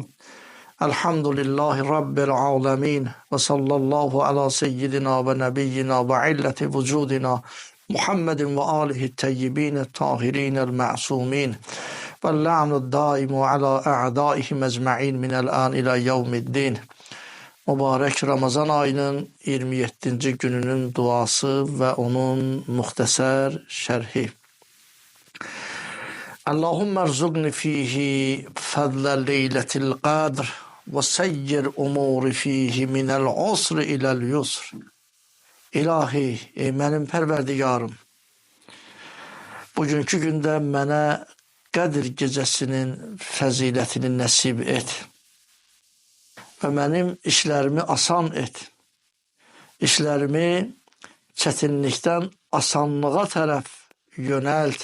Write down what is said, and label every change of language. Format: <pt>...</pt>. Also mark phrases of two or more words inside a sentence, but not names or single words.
<ar>الحمد لله رب العالمين، وصلى الله على سيدنا ونبينا وعلة وجودنا محمد وآله الطيبين الطاهرين المعصومين، واللعن الدائم على أعدائهم أجمعين من الآن إلى يوم الدين.</ar> <az>Mübarək Ramazan ayının 27-ci gününün duası və onun muxtəsər şərhi.</az> <ar>اللهم ارزقني فيه فضل ليلة القدر وسير أموري فيه من العسر إلى اليسر.</ar> <az>İlahi, ey mənim pərverdigarım, bugünkü gündə mənə Qədir gecəsinin fəzilətini nəsib et və mənim işlərimi asan et. İşlərimi çətinlikdən asanlığa tərəf yönəlt.</az>